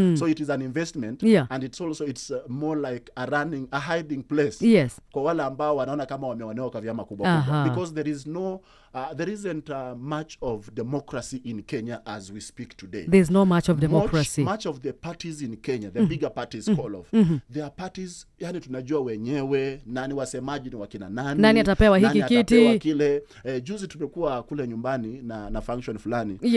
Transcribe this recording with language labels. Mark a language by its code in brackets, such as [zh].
[en] So it is an investment, and it's more like a hiding place. [sw] Kwa wale ambao wanaona kama wameonewa kwa vyama kubwa. [en] Because there isn't much of democracy in Kenya as we speak today. There's no much of democracy. Much of the parties in Kenya, the bigger parties call of, they are parties, [sw] yani tunajua wenyewe, nani wasemaji ni wakina nani. Nani atapewa hiki kiti. Atapewa kile. Juzi tumekuwa kule nyumbani na function fulani.